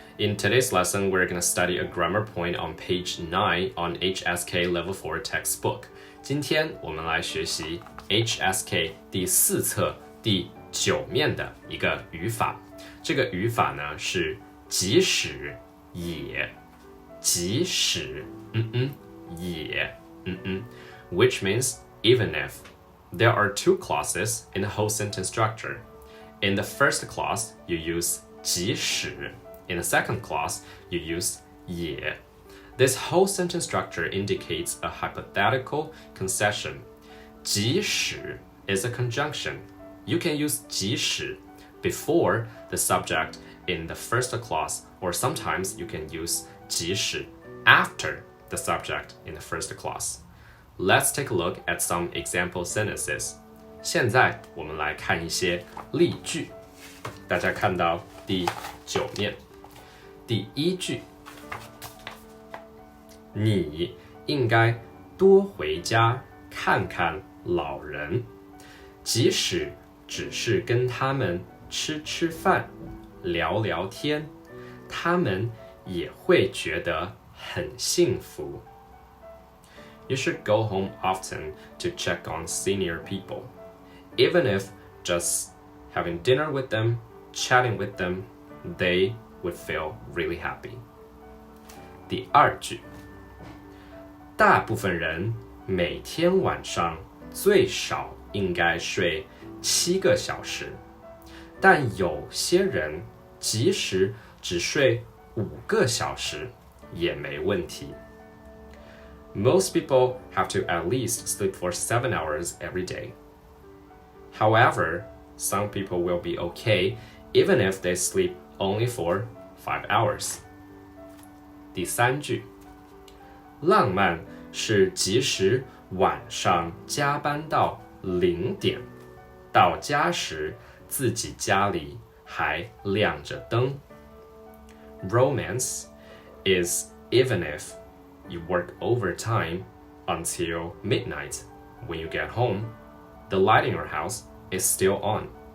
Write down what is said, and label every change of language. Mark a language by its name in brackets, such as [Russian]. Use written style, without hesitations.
[English] In today's lesson, we're going to study a grammar point on page 9 on HSK Level 4 textbook. [Chinese] 今天我们来学习 HSK 第4册第9面的一个语法。这个语法呢是即使也，即使也 [English] which means even if. There are two clauses in the whole sentence structure. In the first clause, you use 即使. In the second clause, you use 也.This whole sentence structure indicates a hypothetical concession. 即使 is a conjunction. You can use 即使 before the subject in the first clause, or sometimes you can use 即使 after the subject in the first clause. Let's take a look at some example sentences. [Chinese] 现在我们来看一些例句。大家看到第9面，第一句，你应该多回家看看老人，即使只是跟他们吃吃饭、聊聊天，他们也会觉得很幸福。 [English] You should go home often to check on senior people. Even if just having dinner with them, chatting with them, they would feel really happy. [Chinese] 第二句，大部分人每天晚上最少应该睡7个小时，但有些人即使只睡5个小时也没问题。 [English] Most people have to at least sleep for 7 hours every day. However, some people will be okay even if they sleep only for 5 hours. [Chinese] 第三句，浪漫是即使晚上加班到0点，到家时自己家里还亮着灯。 [English] Romance is even if you work overtime until midnight. When you get home, the light in your house is still on.